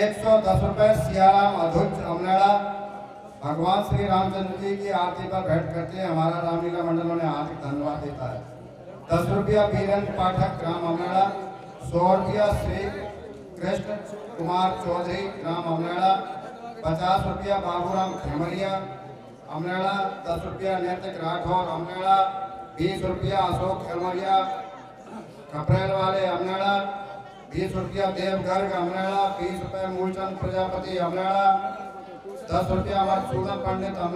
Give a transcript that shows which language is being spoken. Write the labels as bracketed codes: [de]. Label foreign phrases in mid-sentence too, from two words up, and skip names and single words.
[hi] 110 रुपए सियाराम अधुच अमनेड़ा भगवान श्री रामचंद्र जी की आरती पर भेंट करते हैं, हमारा रामलीला मंडल उन्हें हार्दिक धन्यवाद देता है। 10 रुपया वीरेंद्र पाठक ग्राम अमनेड़ा, 100 रुपया श्री कृष्ण कुमार चौधरी ग्राम अमनेड़ा, 50 रुपया बाबूराम खेमरिया अमनेड़ा, 10 रुपया नैतिक राठौर अमनेड़ा, 20 रुपया अशोक खेमरिया कपरेल वाले अमनेड़ा, 20 रुपया देव गर्ग अमनेड़ा, 20 रुपया मूलचंद प्रजापति अमनेड़ा, 10 रुपया मधुसूदन पंडित अमनेड़ा।